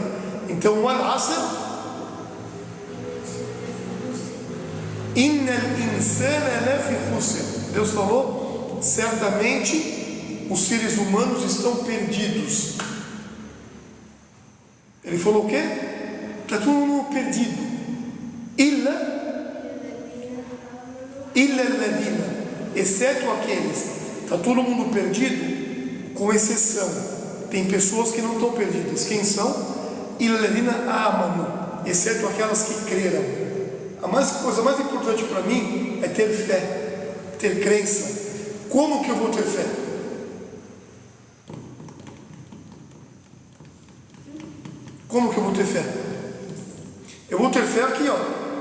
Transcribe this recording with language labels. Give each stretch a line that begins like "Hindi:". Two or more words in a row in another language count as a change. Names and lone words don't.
Portuguese: Então, o
Arabic: Al-Asr, إن الإنسان لفي خسر.
Portuguese: Deus falou: certamente os seres humanos estão perdidos. Ele falou o quê? Está todo mundo perdido.
Arabic: إلا الذين,
Portuguese: exceto aqueles. Está todo mundo perdido, com exceção. Tem pessoas que não estão perdidas. Quem são?
Arabic: إلا الذين آمنوا,
Portuguese: exceto aquelas que creram. A coisa mais importante para mim é ter fé, ter crença. Como que eu vou ter fé? Como que eu vou ter fé? Eu vou ter fé aqui, ó.